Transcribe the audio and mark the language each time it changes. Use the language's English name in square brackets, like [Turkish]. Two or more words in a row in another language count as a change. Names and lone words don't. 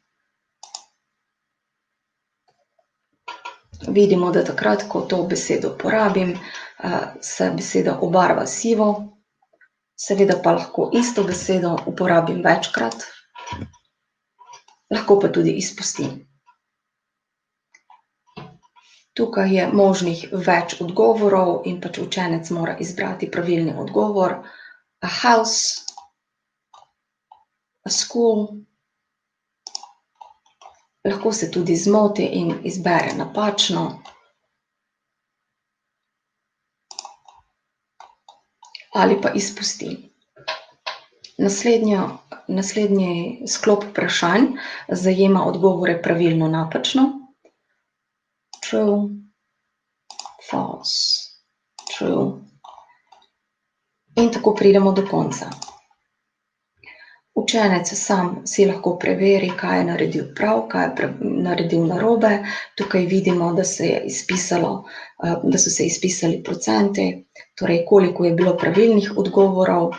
[Slovenian] Vidimo, da takrat, ko to besedo uporabim, se beseda obarva sivo, seveda pa lahko isto besedo uporabim večkrat, lahko pa tudi izpustim. Tukaj je možnih več odgovorov in pač učenec mora izbrati pravilni odgovor. [English] A house, a school. [Slovenian] Lahko se tudi zmoti in izbere napačno. Ali pa izpusti. Naslednji sklop vprašanj zajema odgovore pravilno, napačno. [English] True, false, true. [Slovenian] In tako pridemo do konca. Učenec sam si lahko preveri, kaj je naredil prav, kaj je naredil narobe. Tukaj vidimo, da so se izpisali procenti, torej koliko je bilo pravilnih odgovorov.